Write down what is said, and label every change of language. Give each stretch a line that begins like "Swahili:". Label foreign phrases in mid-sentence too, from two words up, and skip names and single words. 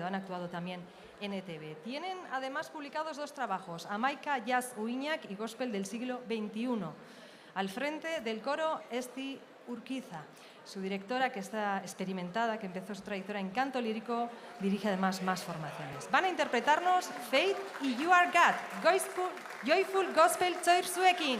Spanish: Han actuado también en ETV. Tienen además publicados 2 trabajos, Amaika Jazz Uiñak y Gospel del siglo XXI. Al frente del coro Esti Urquiza. Su directora, que está experimentada, que empezó su trayectoria en canto lírico, dirige además más formaciones. Van a interpretarnos Faith y You Are God, Joyful Gospel Choir zuekin.